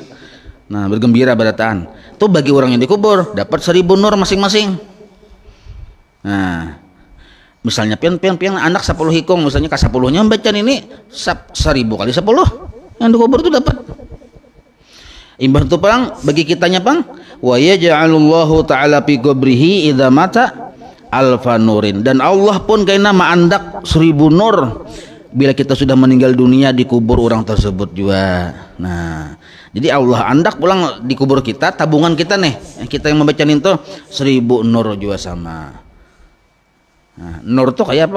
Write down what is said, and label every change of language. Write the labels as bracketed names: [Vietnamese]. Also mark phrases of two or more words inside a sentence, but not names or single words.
[Banjar] Nah, bergembira barataan. Itu bagi orang yang dikubur dapat 1000 nur masing-masing. Nah, misalnya pian anak 10 hikung, misalnya ke 10-nya membaca ini 1000 kali 10. Yang dikubur itu dapat. Imbah itu pang bagi kitanya pang [Arabic] ويجعل الله تعالى في قبره إذا مات ألف نور, [Banjar] dan Allah pun kaina ma'andak 1000 nur bila kita sudah meninggal dunia dikubur orang tersebut juga. Nah, jadi Allah andak pulang dikubur kita, tabungan kita nih kita yang membaca itu 1000 nur juga sama. Nah, nur tuh kayak apa?